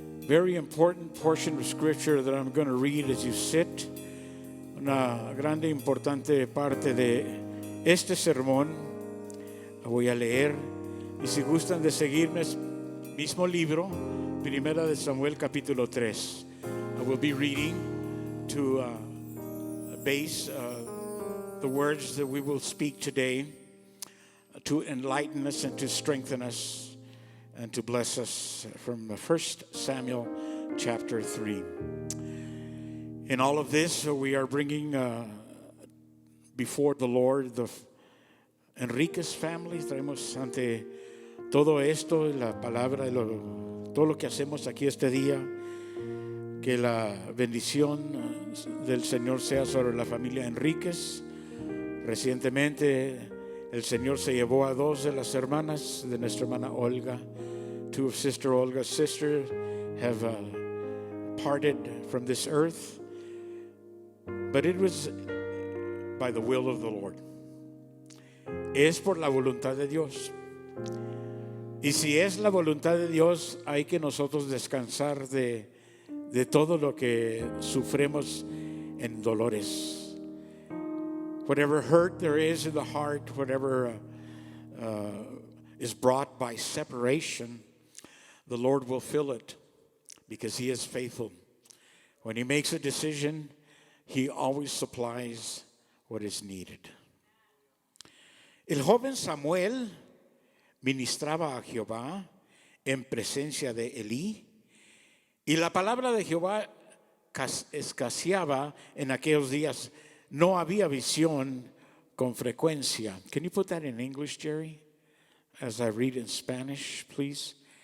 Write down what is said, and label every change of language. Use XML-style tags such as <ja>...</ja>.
<en>very important portion of scripture that I'm going to read as you sit.</en> <es>Una grande importante parte de este sermón la voy a leer, y si gustan de seguirme, mismo libro, Primera de Samuel capítulo 3.</es> <en>I will be reading to base the words that we will speak today to enlighten us and to strengthen us and to bless us from 1 Samuel chapter 3. In all of this, we are bringing before the Lord the Enriquez family.</en> <es>Traemos ante todo esto, la palabra, todo lo que hacemos aquí este día. Que la bendición del Señor sea sobre la familia Enríquez. Recientemente el Señor se llevó a dos de las hermanas de nuestra hermana Olga.</es> <en>Two of Sister Olga's sisters have parted from this earth. But it was by the will of the Lord.</en> <es>Es por la voluntad de Dios. Y si es la voluntad de Dios, hay que nosotros descansar de todo lo que sufremos en dolores.</es> <en>Whatever hurt there is in the heart, whatever is brought by separation, the Lord will fill it because He is faithful. When He makes a decision, He always supplies what is needed.</en> <es>El joven Samuel ministraba a Jehová en presencia de Elí, y la palabra de Jehová escaseaba en aquellos días. No había visión con frecuencia.</es> <en>Can you put that in English, Jerry? As I read in Spanish, please.</en>